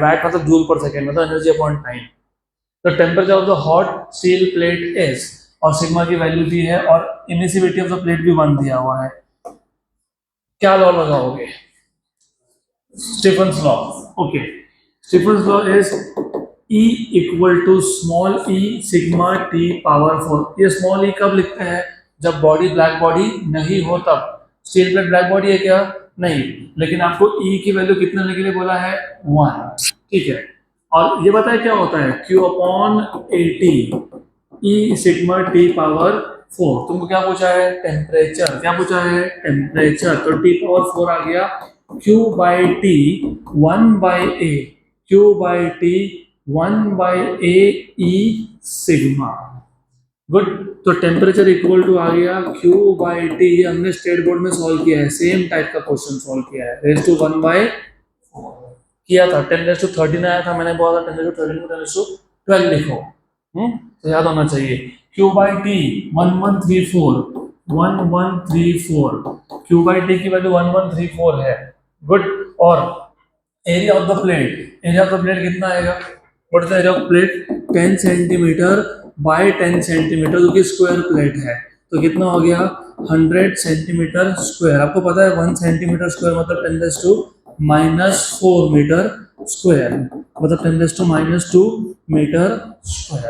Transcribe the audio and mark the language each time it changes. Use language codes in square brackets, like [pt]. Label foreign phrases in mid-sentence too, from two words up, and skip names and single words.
[en] Watt मतलब joule per second, मतलब energy upon time. The temperature of the hot steel plate is, [hi] और सिग्मा की वैल्यू दी है और [en] emissivity of the plate [hi] भी 1 दिया हुआ है. क्या लॉ लगाओगे? [en] Stephen's law. Okay. Stephen's law is E equal to small e sigma t power 4. [hi] ये [en] small e [hi] कब लिखते हैं? जब [en] body black body [hi] नहीं हो तब. [en] steel plate black body [hi] है क्या? नहीं. लेकिन आपको e की वैल्यू कितने लेने के लिए बोला है? 1. ठीक है. और ये बताए क्या होता है? [en] Q upon 80 e sigma t power 4. [hi] तुमको क्या पूछा है? टेम्परेचर. क्या पूछा है? टेम्परेचर. तो [en] t power 4 [hi] आ गया. [en] Q by T 1 by A. Q by T 1 by A E सिग्मा. [hi] गुड. तो [en] temperature equal to [hi] आ गया [en] Q by T. [hi] हमने [en] state board [hi] में सॉल्व किया है, [en] same type [hi] का क्वेश्चन सॉल्व किया है. [en] raise to 1 by 4 [hi] किया था. [en] 10 raise to 13 [hi] आया था, मैंने बोला [en] 10 raise to 13 [hi] को [en] 10 raise to 12 [hi] लिखो. तो याद होना चाहिए. [en] Q by T 1134 1134. Q by T [hi] की वैल्यू 1134 है. गुड. और [en] area of the plate, area of the plate [hi] कितना आएगा? [en] What is the area of plate? 10 centimeter by 10 centimeter, [hi] जो कि [en] square plate है. [hi] तो कितना हो गया? [en] 100 centimeter square. [hi] आपको पता है [en] 1 centimeter square [hi] मतलब [en] 10⁻⁻4 meter square, [hi] मतलब [en] 10⁻⁻2 meter square.